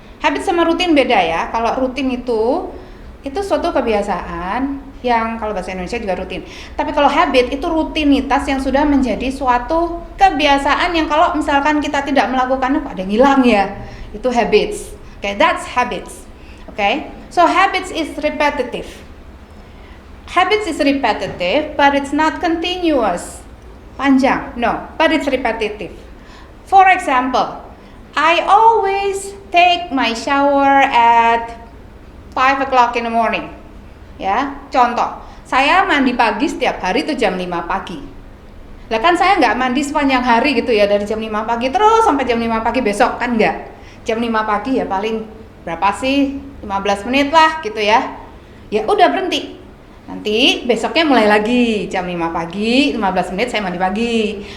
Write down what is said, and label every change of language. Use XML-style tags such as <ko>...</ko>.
<id>Habits sama rutin beda ya. Kalau rutin itu suatu kebiasaan yang kalau bahasa Indonesia juga rutin. Tapi kalau habit itu rutinitas yang sudah menjadi suatu kebiasaan yang kalau misalkan kita tidak melakukannya kok ada yang hilang ya.</id> <en>Itu habits. Okay, that's habits. Okay, so habits is repetitive. Habits is repetitive, but it's not continuous. Panjang, no, but it's repetitive. For example, I always take my shower at 5 o'clock in the morning.</en> <id>Ya, contoh, saya mandi pagi setiap hari itu jam 5 pagi. Lah kan saya nggak mandi sepanjang hari gitu ya, dari jam 5 pagi terus sampai jam 5 pagi besok, kan nggak. Jam 5 pagi ya paling berapa sih? 15 menit lah gitu ya. Ya udah berhenti. Nanti besoknya mulai lagi jam 5 pagi, 15 menit saya mandi pagi.</id>